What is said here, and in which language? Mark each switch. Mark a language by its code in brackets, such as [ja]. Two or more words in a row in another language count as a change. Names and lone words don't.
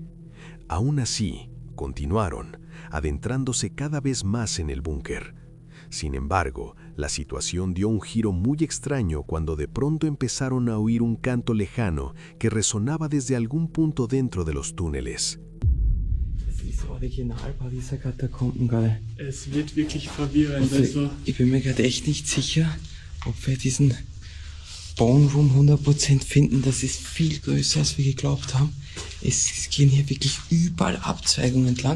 [es] Aún así, continuaron, adentrándose cada vez más en el búnker. Sin embargo, la situación dio un giro muy extraño cuando de pronto empezaron a oír un canto lejano que resonaba desde algún punto dentro de los túneles. [de] Das ist original Pariser Katakomben, geil. Es wird wirklich verwirrend. Also, ich bin mir gerade echt nicht sicher, ob wir diesen Bone Room 100% finden. Das ist viel größer, als wir geglaubt haben. Es gehen hier wirklich überall Abzweigungen entlang.